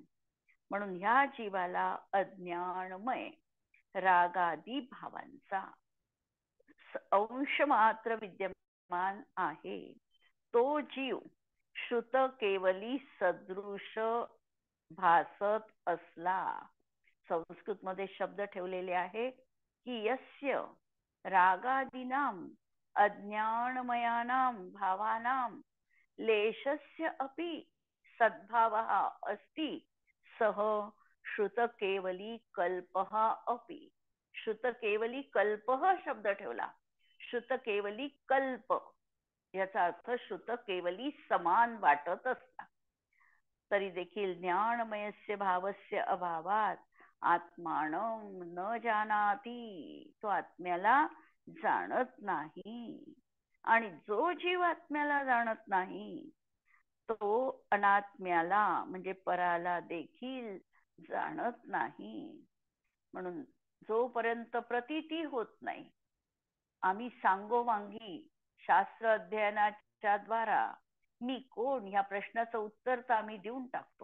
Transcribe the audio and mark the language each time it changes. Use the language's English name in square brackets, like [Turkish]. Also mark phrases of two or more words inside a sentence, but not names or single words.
[Marathi] म्हणून ह्या जीवाला अज्ञानमय रागादी भावांचा अंश मात्र विद्यमान आहे. तो जीव श्रुत केवली सदृश भासत असला. संस्कृत मध्ये शब्द ठेवलेले आहे की [Sanskrit] यस्य रागादीनाम अज्ञानमयानाम भावानां लेशस्य अपि सद्भावः अस्ति सह श्रुत केवली कल्पः अपि. श्रुत केवली कल्पः [Marathi] शब्द ठेवला. श्रुत केवली कल्प याचा अर्थ श्रुत केवली समान वाटत असता तरी देखील [Sanskrit] ज्ञानमयस्य भावस्य अभावात आत्मानं न जानाति. [Marathi] तो आत्म्याला जाणत नाही. आणि जो जीव आत्म्याला जाणत नाही तो अनात्म्याला म्हणजे पराला देखील जाणत नाही. म्हणून जोपर्यंत प्रतीती होत नाही, आम्ही सांगोवांगी शास्त्र अध्ययनाच्या द्वारा मी कोण या प्रश्नाचं उत्तर तर आम्ही देऊन टाकतो.